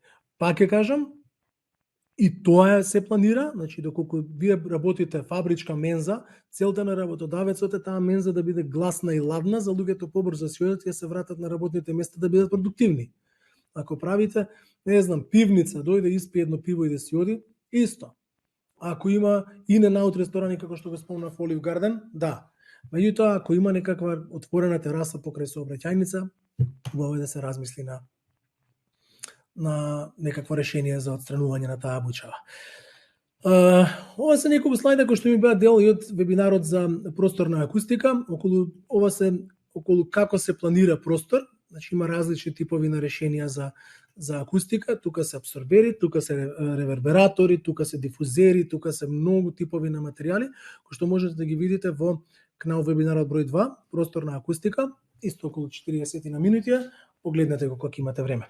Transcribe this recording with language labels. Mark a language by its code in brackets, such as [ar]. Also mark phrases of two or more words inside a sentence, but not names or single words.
[mk] Пак ќе кажам, и тоа се планира, значи доколку вие работите фабричка менза, целта на работодавецот е таа менза да биде гласна и ладна, за луѓето побрзо се одат и се вратат на работните места да бидат продуктивни. Ако правите, не знам, пивница, дојде испие едно пиво и да си оди, исто. Ако има [en] in-and-out [mk] ресторани како што го спомнав Олив Гарден, да. Меѓутоа, ако има некаква отворена тераса покрај сообраќајница, убаво е да се размисли на некакво решение за отстранување на таа бучава. Ова се неколку слайда кои што ми беа дел и од вебинарот за просторна акустика, околу како се планира простор Значи има различни типови на решенија за акустика, тука се абсорбери, тука се ревербератори, тука се дифузери, тука се многу типови на материјали кои што можете да ги видите во Кнауф вебинарот број 2, простор на акустика, исто околу 40 на минути, погледнете го кога имате време.